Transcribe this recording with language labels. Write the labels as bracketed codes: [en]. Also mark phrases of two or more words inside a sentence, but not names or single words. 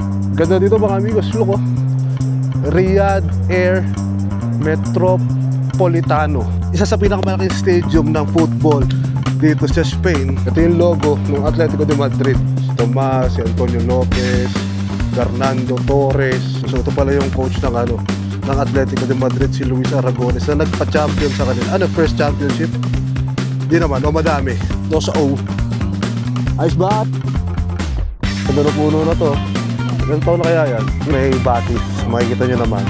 [tl] Ganda dito mga amigos, look oh. Riyadh Air Metropolitano. Isa sa pinakamalaking stadium ng football dito sa Spain. Ito yung logo ng Atletico de Madrid. Si Tomas, si Antonio Lopez, Fernando Torres. So ito pala yung coach ng ng Atletico de Madrid, si Luis Aragones, na nagpa-champion sa kanila. [en] First championship? [tl] Di naman, o madami. 2-0. Ayos ba? Ganda na puno na to. Ilang taon na kaya yan? May batis. Makikita nyo naman.